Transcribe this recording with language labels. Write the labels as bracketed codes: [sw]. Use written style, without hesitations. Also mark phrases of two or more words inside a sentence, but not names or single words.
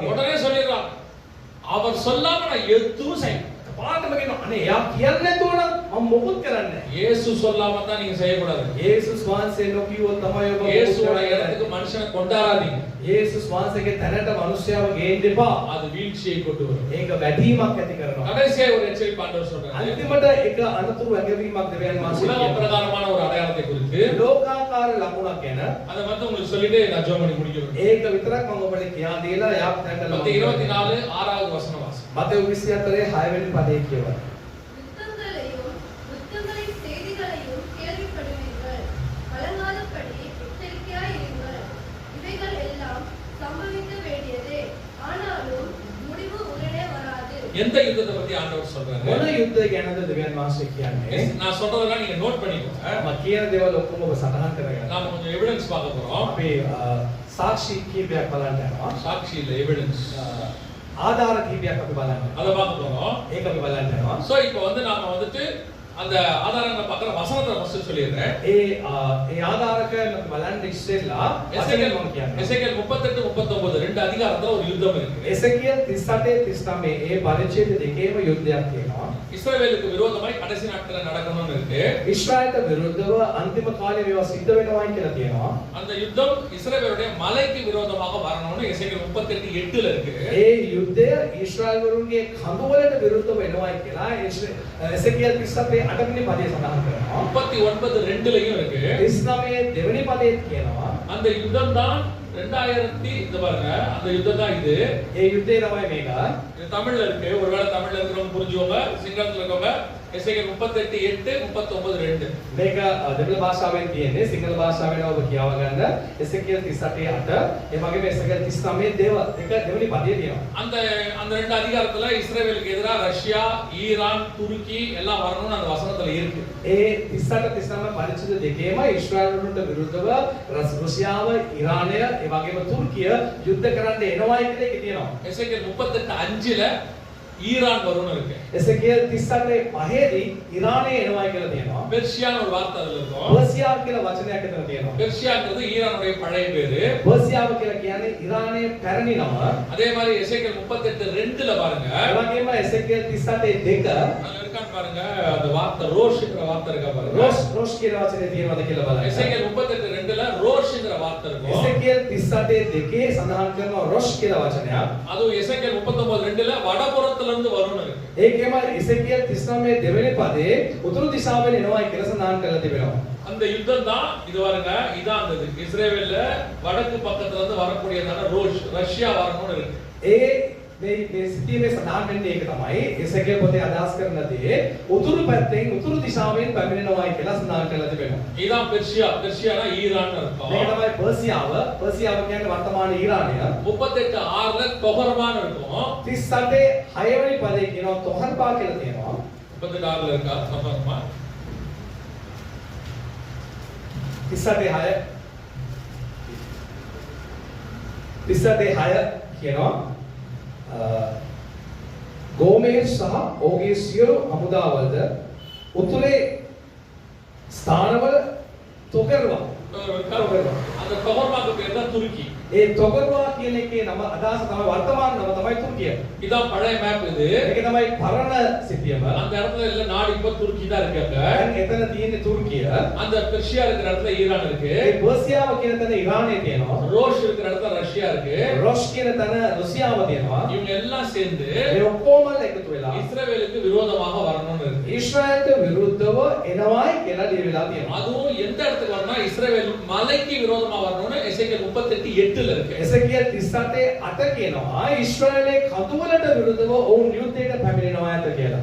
[ta] உடனே சொல்லிடுறான். அவர் சொல்லாம நான் எதுவும் செய்ய மாட்டேன். [si] පාටම කියනවා අනේ එයා කියන්නේ නැතුව නම් මම මොකුත් කරන්නේ නැහැ. [ta] இயேசு சொல்லாம தான் நீங்க செய்யக்கூடாது. [si] යේසුස් වහන්සේ නොකියුවොත් තමයි ඔබ [ta] இயேசுவோட இடத்துக்கு மனுஷனை கொண்டாடாதீங்க. [si] යේසුස් වහන්සේගේ තැනට මිනිස්යාව ගේන්න එපා. [ta] அது வீழ்ச்சியை கொண்டு வரும். [si] ඒක වැටීමක් ඇති කරනවා. [ta] கடைசியா ஒரு எச்சரிப்பு ஆண்டவர் சொல்றாரு. [si] අන්තිමට එක අනතුරු ඇඟවීමක් දෙවියන් වහන්සේ [ta] உலக [si] කියනවා. [ta] பிரகாரமான ஒரு அடையாளத்தை குறித்து [si] ලෝකාකාර ලකුණක් ගැන [ta] அதை வந்து உங்களுக்கு சொல்லிட்டு நான் ஜெபம் பண்ணி முடிக்கிறேன். [si] ඒක විතරක් මම ඔබට කියා දීලා යාප් දැන් [ta] மத்தேயு 24 6வது வசனம் வாசி. [si] මතෙව් 24 6 වෙනි පදේ කියවන. [ta] யுத்தங்களையும் யுத்தங்களின் செய்திகளையும் கேள்விப்படுவீர்கள். கலங்காதபடி எச்சரிக்கையாயிருங்கள். இவைகள் எல்லாம் சம்பவிக்க வேண்டியதே. ஆனாலும் முடிவு உடனே வராது. எந்த யுத்தத்தை பத்தி ஆண்டவர் சொல்றாரு? [si] මොන යුද්ධය ගැනද දෙවියන් වහන්සේ කියන්නේ? [ta] நான் சொல்றதெல்லாம் நீங்க நோட் பண்ணிக்கோங்க. [si] මම කියන දේවල් ඔක්කොම ඔබ සටහන් කරගන්න. [ta] நாம கொஞ்சம் எவிடன்ஸ் பார்க்க போறோம். [si] අපි සාක්ෂි කීපයක් බලන්න යනවා. [ta] சாட்சி இல்ல எவிடன்ஸ். [si] ආධාර කීපයක් අපි බලන්න. [ta] அதை பார்க்க போறோம். [si] ඒක අපි බලන්න යනවා. [ta] சோ இப்போ வந்து நாம வந்துட்டு அந்த ஆதாரங்களை பார்க்குற வசனத்தை ஃபர்ஸ்ட் சொல்லிடுறேன். [si] ඒ ආධාරක අපි බලන්න ඉස්සෙල්ලා எசேக்கியேல் මම කියන්නේ. [ta] எசேக்கியேல் 38 39 ரெண்டு அதிகாரத்துல ஒரு யுத்தம் இருக்கு. [si] එසේකියල් 38 39 ඒ පරිච්ඡේද දෙකේම යුද්ධයක් තියෙනවා. [ta] இஸ்ரவேலுக்கு விரோதமாய் கடைசி நாட்கள்ல நடக்கணும்னு இருக்கு. [si] ඊශ්‍රායලට විරුද්ධව අන්තිම කාලේ මේවා සිද්ධ වෙනවායි කියලා තියෙනවා. [ta] அந்த யுத்தம் இஸ்ரவேலுடைய மலைக்கு விரோதமாக வரணும்னு எசேக்கியேல் 38:8ல இருக்கு. [si] ඒ යුද්ධය ඊශ්‍රායල් වරුන්ගේ කඳුවලට විරුද්ධව වෙනවායි කියලා එසේකියල් 38 8 වෙනි පදේ සඳහන් කරනවා. [ta] 39:2ලயும் இருக்கு. [si] 39 දෙවෙනි පදේ කියනවා. [ta] அந்த யுத்தம் தான் 2000 இந்த பாருங்க அந்த யுத்தம் தான் இது. [si] ඒ යුද්ධය තමයි මේක. [ta] இது தமிழ்ல இருக்கு. ஒருவேளை தமிழ்ல இருக்கிறவங்க புரிஞ்சுக்கோங்க. සිංහලத்துல இருக்கவங்க எசேக்கியேல் 38:8 39:2. [si] මේක දෙමළ භාෂාවෙන් තියෙන්නේ. සිංහල භාෂාවෙන් ඔබ කියව ගන්න එසේකියල් 38:8 ඒ වගේම එසේකියල් 39 දෙවෙනි පදේ තියෙනවා. [ta] அந்த அந்த ரெண்டு அதிகாரத்துல இஸ்ரவேலுக்கு எதிரா ரஷ்யா, ஈரான், துருக்கி எல்லாம் வரணும்னு அந்த வசனத்துல இருக்கு. [si] ඒ 38 39 පරිච්ඡේද දෙකේම ඊශ්‍රායල් වරුන්ට විරුද්ධව රුසියාව, ඉරානය, ඒ වගේම තුර්කිය යුද්ධ කරන්න එනවායි කියලා එකේ තියෙනවා. [ta] எசேக்கியேல் 38:5ல ஈரான் வரும்னு இருக்கு. [si] එසේකියල් 38:5දී ඉරානය එනවායි කියලා තියෙනවා. [ta] பெர்ஷியான்னு ஒரு வார்த்தை அதுல இருக்கும். [si] පර්සියාව කියලා වචනයක් එතන තියෙනවා. [ta] பெர்ஷியாங்கிறது ஈரானுடைய பழைய பேரு. [si] පර්සියාව කියලා කියන්නේ ඉරානයේ පැරණි නම. [ta] அதே மாதிரி எசேக்கியேல் 38:2ல பாருங்க. [si] ඒ වගේම එසේකියල් 38:2 [ta] அதுல இருக்கான்னு பாருங்க. அந்த வார்த்தை ரோஷ்ங்கிற வார்த்தை இருக்கா பாருங்க. [si] රෝෂ් කියන වචනේ තියෙනවද කියලා බලන්න. [ta] எசேக்கியேல் 38:2ல ரோஷ்ங்கிற வார்த்தை இருக்கும். [si] එසේකියල් 38:2 සඳහන් කරනවා රෝෂ් කියලා වචනයක්. [ta] அதுவும் எசேக்கியேல் 39:2ல வடபுறத்துல இருந்து வரும்னு இருக்கு. [si] ඒකෙම එසේකියල් 39 දෙවෙනි පදේ උතුරු දිශාවෙන් එනවායි කියලා සඳහන් කරලා තිබෙනවා. [ta] அந்த யுத்தம் தான் இது பாருங்க. இதான் அந்த இஸ்ரேல்ல வடக்கு பக்கத்துல இருந்து வரக்கூடியதான ரஷ்யா வரணும்னு இருக்கு. [si] මේ සිතියමේ සඳහන් වෙන්නේ ඒක තමයි. එසේකියල් පොතේ අදහස් කරන දේ උතුරු පැත්තෙන් උතුරු දිශාවෙන් පැමිණෙනවායි කියලා සඳහන් කරලා තිබෙනවා. [ta] இதான் பெர்ஷியா. பெர்ஷியானா ஈரான் அர்த்தம். [si] මේක තමයි පර්සියාව. පර්සියාව කියන්නේ වර්තමාන ඊරානය. [ta] 38:6ல தொகர்மான்னு இருக்கும். [si] 38 6 වෙනි පදේ කියනවා තොහර්පා කියලා තියෙනවා. [ta] 38:6ல இருக்கா தொகர்மா? [si] 38 6 කියනවා ගෝමේස් සහ ඔහුගේ සියලු හමුදාවලද උතුරේ ස්ථානවල තොගර්වා [ta] அந்த தொகர்மாக்கு பேர் தான் துருக்கி. [si] ඒ තොගර්වා කියන එකේ නම අදහස තමයි වර්තමාන නම තමයි තුර්කිය. [ta] இதான் பழைய மேப் இது. [si] මේක තමයි පරණ සිතියම. [ta] அந்த இடத்துல இல்ல நாடு இப்ப துருக்கி தான் இருக்கு அங்க. [si] දැන් එතන තියෙන්නේ තුර්කිය. [ta] அந்த பெர்ஷியா இருக்கிற இடத்துல ஈரான் இருக்கு. [si] ඒ පර්සියාව කියන තැන ඉරානය තියෙනවා. [ta] ரோஷ் இருக்கிற இடத்துல ரஷ்யா இருக்கு. [si] රොෂ් කියන තැන රුසියාව තියෙනවා. [ta] இவங்க எல்லாம் சேர்ந்து [si] මේ ඔක්කොම එකතු වෙලා [ta] இஸ்ரவேலுக்கு விரோதமாக வரணும்னு இருக்கு. [si] ඊශ්‍රායලට විරුද්ධව එනවායි කියලා ලියවිලා තියෙනවා. [ta] அதுவும் எந்த இடத்துக்கு வரணும்னா இஸ்ரவேல் மலைக்கு விரோதமா வரணும்னு எசேக்கியேல் 38:8ல இருக்கு. [si] එසේකියල් 38:8 කියනවා ඊශ්‍රායලයේ කඳුවලට විරුද්ධව ඔවුන් යුද්ධයට පැමිණෙනවා ඇත කියලා.